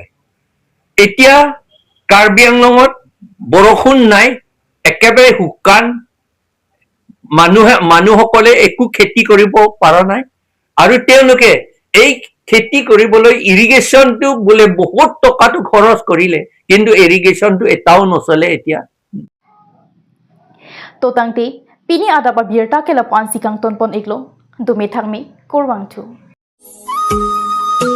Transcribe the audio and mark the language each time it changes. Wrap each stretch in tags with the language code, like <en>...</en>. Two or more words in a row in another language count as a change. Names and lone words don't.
<as>এতিয়া কাৰ্বি আংলঙত বৰষুণ নাই, একেবাৰে শুকান, মানুহসকলে একো খেতি কৰিব পৰা নাই, আৰু তেওঁলোকে এই খেতি কৰিবলৈ ইৰিগেশ্যনটো বোলে বহুত টকাটো খৰচ কৰিলে, কিন্তু ইৰিগেশ্যনটো এটাও নচলে এতিয়া।</as> <mjw>Totangte pini ada babirta kela pansi kang tonpon iklo dume thangme korwang thu</mjw>